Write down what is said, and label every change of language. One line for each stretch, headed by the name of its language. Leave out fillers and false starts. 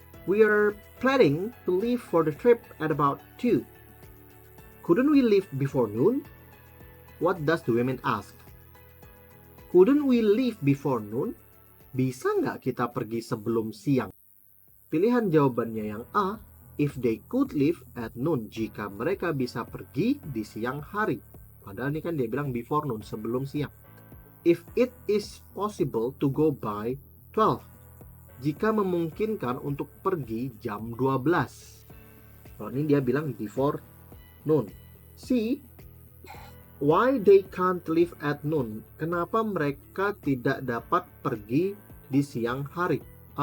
English: We are planning to leave for the trip at about 2. Couldn't we leave before noon? What does the women ask? Couldn't we leave before noon?
Indonesian: Bisa nggak kita pergi sebelum siang? Pilihan jawabannya yang A,
English: if they could leave at noon,
Indonesian: jika mereka bisa pergi di siang hari. Padahal ini kan dia bilang
English: before noon,
Indonesian: sebelum siang.
English: If it is possible to go by 12,
Indonesian: jika memungkinkan untuk pergi jam 12. Kalau ini dia bilang
English: before noon. C, why they can't leave at noon?
Indonesian: Kenapa mereka tidak dapat pergi di siang hari?